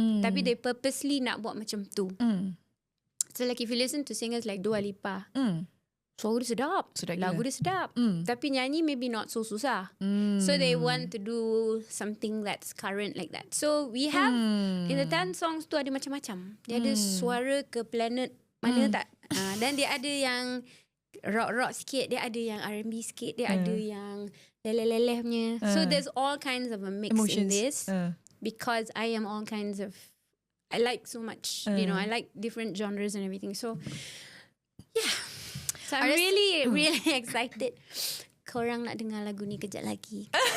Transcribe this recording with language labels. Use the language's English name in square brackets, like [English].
[English] Tapi they purposely [Malay] nak buat macam tu. [English] So like if you listen to singers like Dua Lipa, [Malay] suara dia sedap, lagu dia sedap. Tapi nyanyi [English] maybe not so [Malay] susah. [English] So they want to do something that's current like that. So we have in the 10 songs [Malay] tu ada macam-macam. Dia ada suara ke planet mana tak. Dan dia ada yang rock sikit, dia ada yang R&B sikit, dia ada yang leleh-leleh punya. [English] So there's all kinds of a mix emotions in this. Because I am all kinds of, I like so much, you know, I like different genres and everything. So yeah. So I'm really excited. [Malay] Korang nak dengar lagu ni kejap lagi.